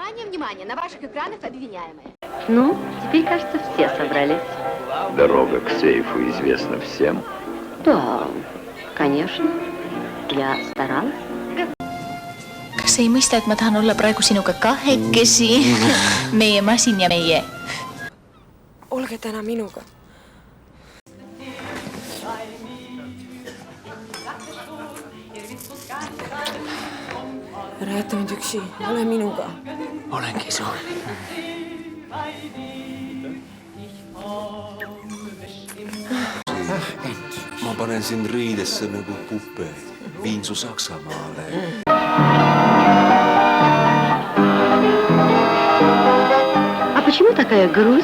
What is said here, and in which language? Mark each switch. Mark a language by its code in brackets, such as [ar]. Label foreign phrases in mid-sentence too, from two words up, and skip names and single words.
[ru] внимание, на ваших экранах обвиняемые. Ну, теперь, кажется, все собрались. Дорога к сейфу известна всем? Да, конечно. Я старалась. [et] Kas ei mõista, et ma tahan olla praegu sinuga kahekesi? Meie masin ja meie. Olge täna minuga. Ära jäta mind üksi, ole minuga. Olengi sul. Ma panen sind riidesse nagu puppe. Viin su Saksamaale. [ru] А почему такая грусть?